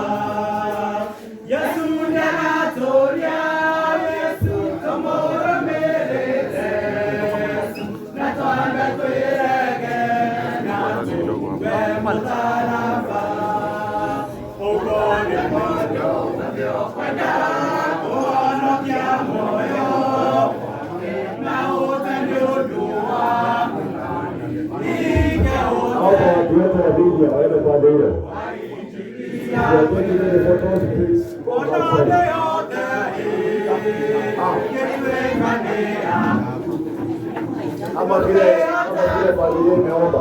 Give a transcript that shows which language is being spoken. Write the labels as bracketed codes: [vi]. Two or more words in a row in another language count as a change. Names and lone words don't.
[ki] Yesu nĩaratoria, Yesu tũmũrũmĩrĩre, na twambe twĩrege na tuge mũtharaba. Ũguo nĩ mũndũ wendaga kũhonokia muoyo, na ũte nĩ ũndũ wa [sw] Hapo watu wote wa media waende pande hiyo. Ama vile pande hiyo imeomba.